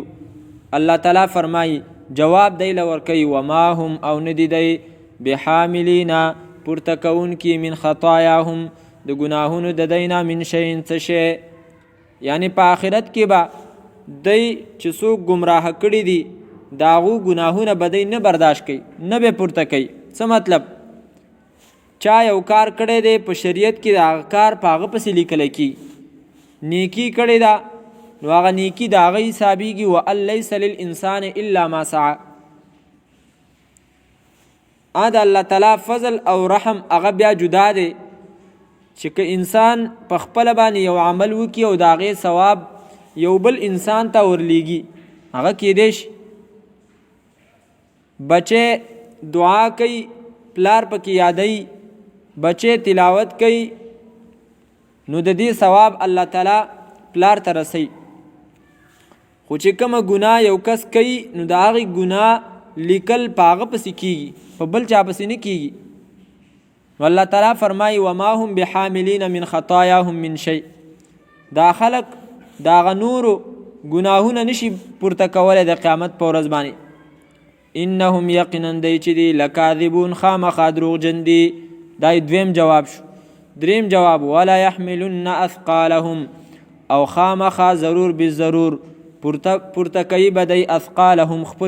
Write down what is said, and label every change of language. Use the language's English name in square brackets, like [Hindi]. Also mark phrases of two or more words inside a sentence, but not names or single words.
[Pashto] الله تعالی فرمایي جواب دی له ورکوي [Arabic] وما هم [Pashto] او نه دي دی بحاملینا پورته کوونکي [Arabic] من خطایاهم [Pashto] د ګناهونو د دی نه [Arabic] من شیئن [Pashto] څه شی، یعنی په آخرت کې به دی چې څوک ګمراه کړي دي د هغو ګناهونه به دی نه برداشت کوي، نه به پورته کوي. څه مطلب؟ چا یو کار کړی دی په شریعت کې د هغه کار په هغه پسې لیکلی کی، نیکي کړې ده نو هغه نیکي د هغه حسابېږي. [Arabic] وان لیس للانسان الا ما سعى. [Pashto] د الله تعالی فضل او رحم هغه بیا جدا دی چې که انسان په خپله باندې یو عمل وکړي او د هغې ثواب یو بل انسان ته ورلیږي، هغه کیدای شي بچه دعا کوي پلار پکې یادوي بچې تلاوت کوي نو د دې ثواب الله تعالی پلار ته رسي خو چې کومه ګناه یو کس کوي نو د هغې ګناه لیکل په هغه پسې کېږي په بل چا پسې نه کېږي والله تعالی فرمایي [Arabic] وما هم بحاملین من خطایاهم من شیء [Pashto] دا خلق دا هغه نورو ګناهونه نشي پورته کولی د قیامت په ورځ باندې انهم یقینا دی چې دی لکاذبون خامخا دروغجن دي دا دویم جواب شو دریم جواب [Arabic] ولا يحملن اثقالهم [Pashto] او خامخا ضرور بالضرور پورته کوي به دی اثقالهم خپل